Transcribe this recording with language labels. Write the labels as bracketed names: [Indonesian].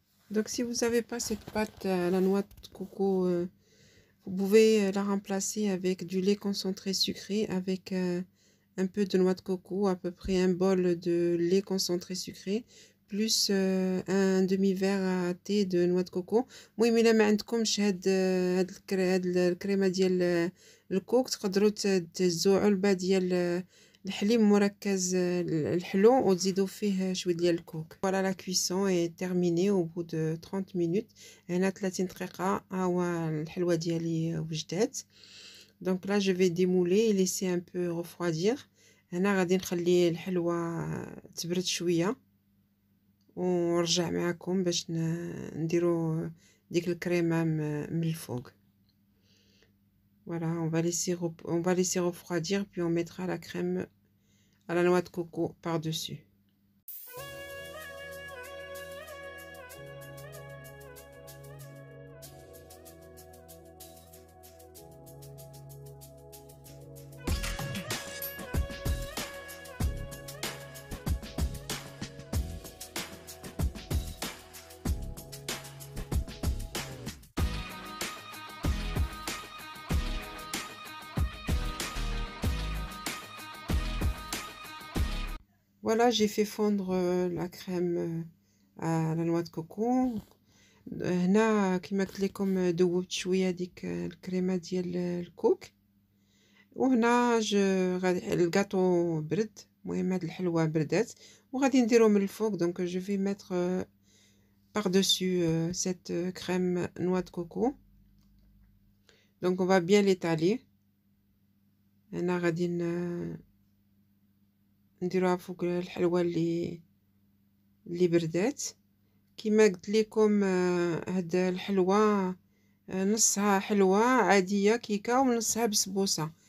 [French] Donc si vous n'avez pas cette pâte la noix de coco, vous pouvez la remplacer avec du lait concentré sucré avec un peu de noix de coco, à peu près un bol de lait concentré sucré plus un demi-verre à thé de noix de coco. [Arabic] المهم الا ما عندكمش هاد الكريمه ديال الكوك تقدروا تهزوا علبه ديال الحليب مركز الحلو وتزيدوا فيه شويه ديال الكوك. [French] Voilà, la cuisson est terminée au bout de 30 minutes. [Arabic] هنا 30 دقيقه ها هو الحلوه ديالي وجدات. [French] Donc là je vais démouler et laisser un peu refroidir. [Arabic] هنا غادي نخلي الحلوه تبرد شويه ونرجع معكم باش نديرو ديك الكريمه من الفوق. [French] Voilà, on va laisser refroidir, puis on mettra la crème à la noix de coco par-dessus. Voilà, j'ai fait fondre la crème à la noix de coco. [Arabic] هنا كما قلت لكم ذوبت شويه ديك الكريمه ديال الكوك. وهنا غادي الكاطو برد. المهم هاد الحلوه بردات وغادي نديرو من الفوق. [French] دونك جو في ميتر par-dessus cette crème noix de coco. Donc on va bien l'étaler. [Arabic] هنا غادي نديروها فوق الحلوه اللي بردات. كما قلت لكم هاد الحلوه نصها حلوه عاديه كيكه ونصها بسبوسه.